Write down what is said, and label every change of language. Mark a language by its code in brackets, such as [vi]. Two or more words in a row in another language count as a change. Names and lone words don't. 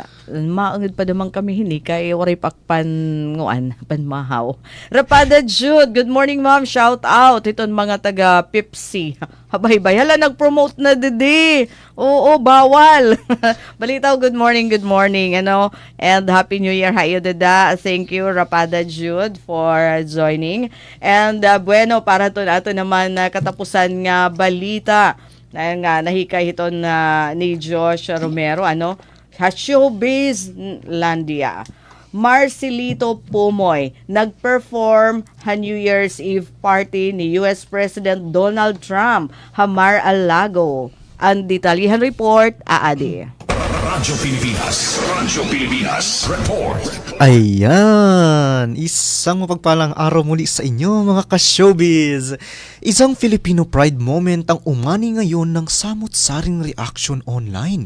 [war] Maangid pa naman kami hini kay waray pakpan nguan panmahaw. Rapada Jude, [en] good morning ma'am. Shout out [war] iton mga taga Pepsi. Habay-bay. Hala, nag-promote na didi. Oo, bawal. Balitaw, [en] good morning. [tl] Ano? [en] And Happy New Year, hayo dada. Thank you, Rapada Jude, for joining. [war] And bueno, para to nato naman katapusan nga balita. Nga nahikay ito ni Josh Romero, ano? Showbiz Landia. Marcelito Pumoy nag-perform ha [en] New Year's Eve party [war] ni US President Donald Trump ha Mar-a-Lago. Ang detalyihan report, aadi. Radyo Pilipinas. Report. [tl] Ayan! Isang mapagpalang araw muli sa inyo mga ka-showbiz! Isang Filipino pride moment ang umani ngayon ng samot-saring reaction online.